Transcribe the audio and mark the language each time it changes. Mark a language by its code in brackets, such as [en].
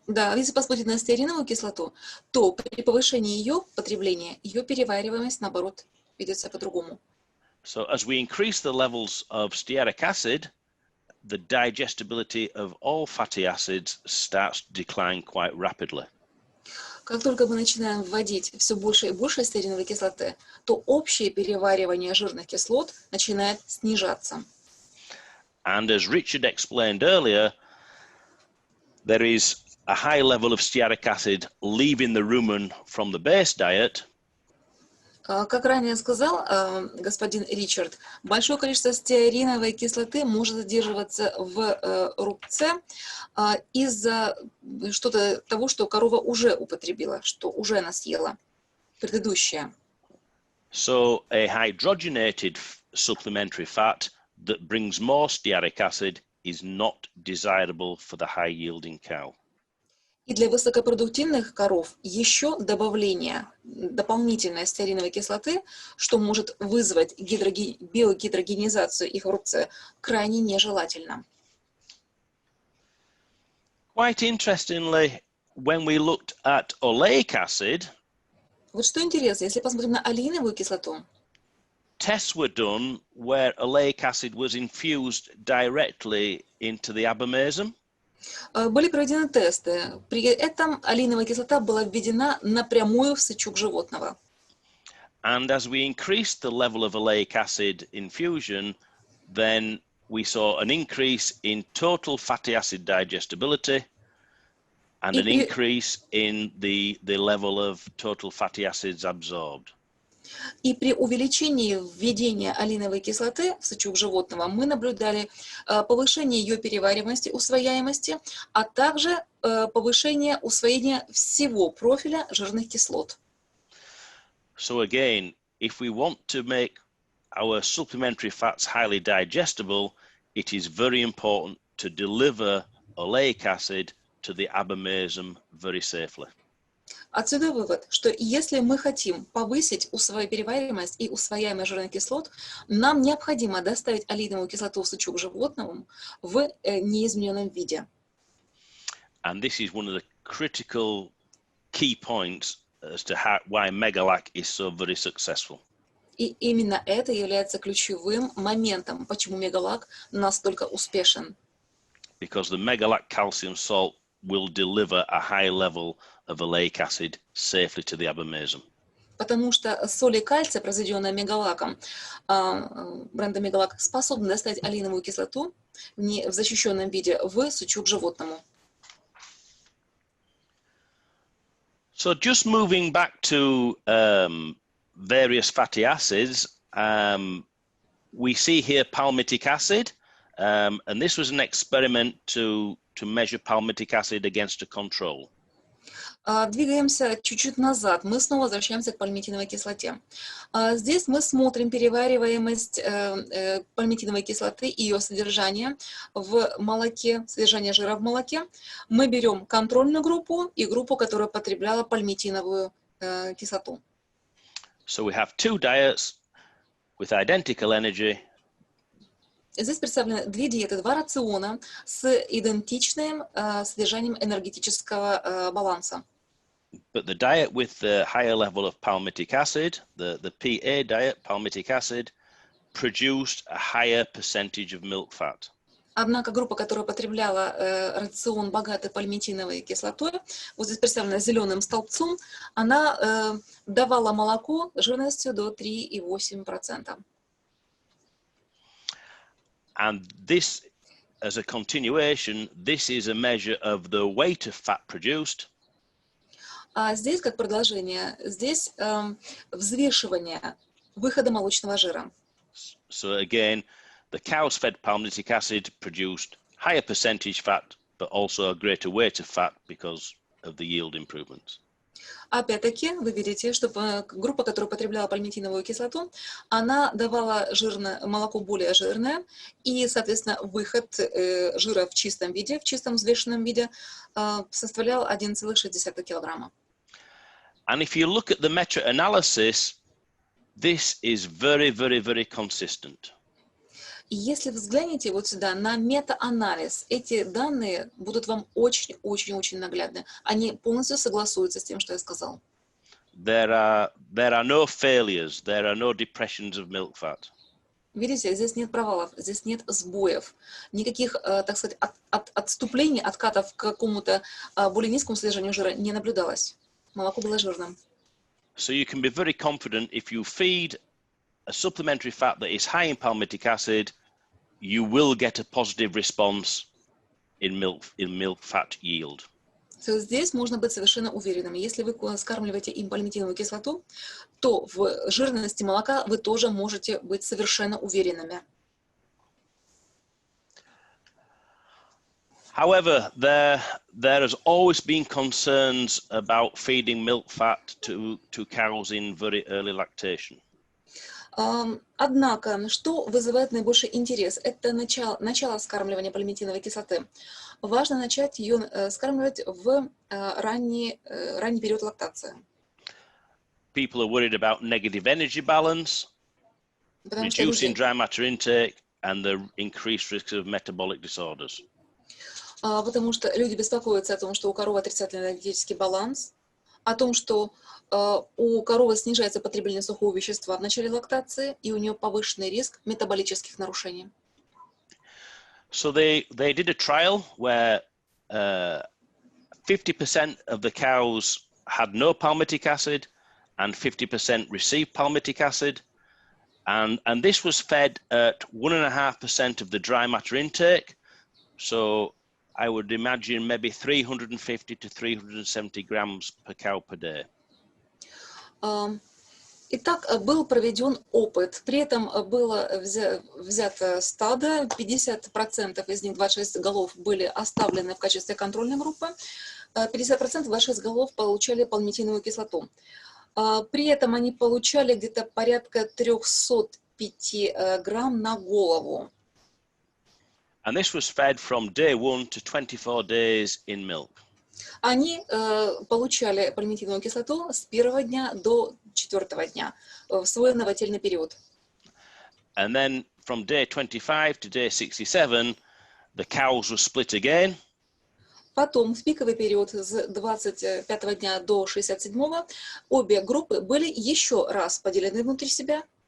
[ru] Да, если посмотреть на стеариновую кислоту, то при повышении ее потребления, ее перевариваемость, наоборот, ведется по-другому. [en] So as we increase the levels of stearic acid, the digestibility of all fatty acids starts to decline quite rapidly. [ru] Как только мы начинаем вводить все больше и больше стеариновой кислоты, то общее переваривание жирных кислот начинает снижаться. [en] And as Richard explained earlier, there is a high level of stearic acid leaving the rumen from the base diet. [ru] Как ранее сказал господин Ричард, большое количество стеариновой кислоты может задерживаться в рубце из-за того, что корова уже употребила, что уже она съела, предыдущее. [en] So a hydrogenated supplementary fat that brings more stearic acid is not desirable for the high-yielding cow. [ru] И для высокопродуктивных коров еще добавление дополнительной стеариновой кислоты, что может вызвать биогидрогенизацию их в рубце, крайне нежелательно. [en] Quite interestingly, when we looked at oleic acid, [ru] Вот что интересно, если посмотрим на олеиновую кислоту, [en] tests were done where oleic acid was infused directly into the abomasum. [ru] были проведены тесты. При этом олеиновая кислота была введена напрямую в сычуг животного. [en] And as we increased the level of oleic acid infusion, then we saw an increase in total fatty acid digestibility and an increase in the level of total fatty acids absorbed. [ru] И при увеличении введения олеиновой кислоты в сычуг животного мы наблюдали повышение ее перевариваемости, усвояемости, а также повышение усвоения всего профиля жирных кислот. [en] So again, if we want to make our supplementary fats highly digestible, it is very important to deliver oleic acid to the abomasum very safely. [ru] Отсюда вывод, что если мы хотим повысить перевариваемость и усвояемость жирных кислот, нам необходимо доставить олеиновую кислоту в сычуг животному в неизмененном виде. [en] And this is one of the critical key points as to why Megalac is so very successful. [ru] И именно это является ключевым моментом, почему Мегалак настолько успешен. [en] Because the Megalac calcium salt will deliver a high level of oleic acid safely to the abomasum. [ru] Потому что соли кальция, произведенные Мегалаком, бренда Мегалак, способны доставить олеиновую кислоту в защищенном виде в сычуг животному. [en] So just moving back to various fatty acids, we see here palmitic acid, and this was an experiment to measure palmitic acid against a control. [ru] Двигаемся чуть-чуть назад. Мы снова возвращаемся к пальмитиновой кислоте. Здесь мы смотрим перевариваемость пальмитиновой кислоты и ее содержание в молоке, содержание жира в молоке. Мы берем контрольную группу и группу, которая потребляла пальмитиновую кислоту. [en] So we have two diets with identical energy. [ru] Здесь представлены две диеты, два рациона с идентичным содержанием энергетического баланса. [en] But the diet with the higher level of palmitic acid, the PA diet, palmitic acid, produced a higher percentage of milk fat. [ru] Однако группа, которая потребляла рацион богатый пальмитиновой кислотой, вот здесь представлена зеленым столбцом, она давала молоко жирностью до 3,8%. [en] And this, as a continuation, this is a measure of the weight of fat produced. [ru] А здесь, как продолжение, здесь взвешивание выхода молочного жира. [en] So again, the cows fed palmitic acid produced higher percentage fat, but also a greater weight of fat because of the yield improvements. [ru] Опять-таки, вы видите, что группа, которая потребляла пальмитиновую кислоту, она давала молоко более жирное, и, соответственно, выход жира в чистом виде, в чистом взвешенном виде, составлял 1,6 килограмма. [en] And if you look at the meta-analysis, this is very, very, very consistent. [ru] И если взглянете вот сюда на мета-анализ, эти данные будут вам очень-очень-очень наглядны. Они полностью согласуются с тем, что я сказал. [en] There are no failures, there are no depressions of milk fat. [ru] Видите, здесь нет провалов, здесь нет сбоев, никаких, так сказать, отступлений, откатов к какому-то более низкому содержанию жира не наблюдалось. Молоко было жирным. [en] So you can be very confident if you feed a supplementary fat that is high in palmitic acid, you will get a positive response in milk fat yield. [ru] So, здесь можно быть совершенно уверенным. Если вы скармливаете им пальмитиновую кислоту, то в жирности молока вы тоже можете быть совершенно уверенными. [en] However, there has always been concerns about feeding milk fat to cows in very early lactation. [ru] Однако, что вызывает наибольший интерес, это начало скармливания пальмитиновой кислоты. Важно начать ее скармливать в ранний период лактации. [en] People are worried about negative energy balance, reducing dry matter intake, and the increased risk of metabolic disorders. [ru] Потому что люди беспокоятся о том, что у коровы отрицательный энергетический баланс, о том, что у коровы снижается потребление сухого вещества в начале лактации, и у нее повышенный риск метаболических нарушений. [en] So they did a trial where 50% of the cows had no palmitic acid and 50% received palmitic acid. And this was fed at 1.5% of the dry matter intake. So I would imagine maybe 350 to 370 grams per cow per day. [ru] Итак, был проведен опыт, при этом было взято стадо, 50% из них, 26 голов, были оставлены в качестве контрольной группы, 50% 26 голов получали пальмитиновую кислоту. При этом они получали где-то порядка 305 грамм на голову. [en] And this was fed from day 1 to 24 days in milk. [ru] Они получали пальмитиновую кислоту с первого дня до 4-го дня в свой новотельный период. [en] And then from day 25 to day 67, the cows were split again. [ru] Потом, в пиковый период с 25 дня до 67-го, обе группы были еще раз поделены внутри себя.